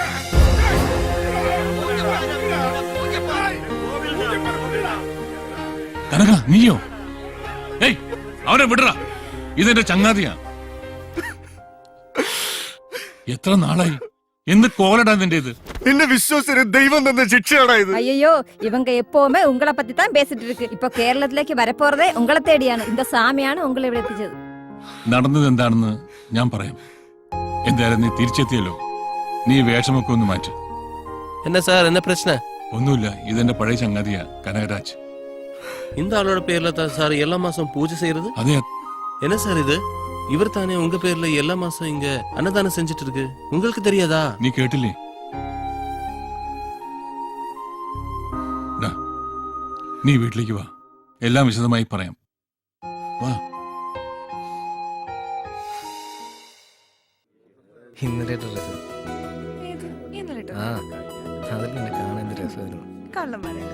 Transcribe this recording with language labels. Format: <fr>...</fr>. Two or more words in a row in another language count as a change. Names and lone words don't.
<ml>കനക, നീയോ? ഏയ്, അവനെ വിടറാ, ഇതെന്റെ ചങ്ങാതിയാ. എത്ര നാളായി എന്ത് കോലടാ നിന്റേത്? എന്നെ വിശ്വസിച്ച് ദൈവം തന്ന ശിക്ഷയാടാ ഇത്.</ml> <ta>ஐயோ இவங்க எப்பவுமே உங்களை பத்தி தான் பேசிட்டு இருக்கு. இப்ப കേരളത്തിലേക്ക് வரப்போறதே உங்களை தேடிയാണ്. இந்த சாமிയാണ് உங்களை</ta> <ml>ഇവിടെ എത്തിച്ചത്. നടന്നത് എന്താണെന്ന് ഞാൻ പറയാം. എന്തായാലും നീ തിരിച്ചെത്തിയല്ലോ. നീ വേഷമൊക്കെ ഒന്ന് മാറ്റി.</ml> <ta>என்ன சார், என்ன பிரச்சனை?</ta> <ml>ഒന്നുമില്ല, ഇതെന്റെ പഴയ ചങ്ങാതിയാ കനകരാജ്.</ml> <ta>இந்த ஆளோட பேர்ல தான் சார் எல்லா மாசம் பூஜை செய்யறது.</ta> <ml>അതെ,</ml> <ta>என்ன சார் இது? இவர் தானே உங்க பேர்ல எல்லா மாசம் இங்க அன்னதானம் செஞ்சுட்டு இருக்கு. உங்களுக்கு தெரியாதா?</ta> <ml>നീ കേട്ടില്ലേ? നീ വീട്ടിലേക്ക് വാ, എല്ലാം വിശദമായി പറയാം. വാ. ഇന്നലെ ഡ്രസ് ആ അതിൽ നിന്നെ കാണാൻ എന്ത് രസമായിരുന്നു.</ml>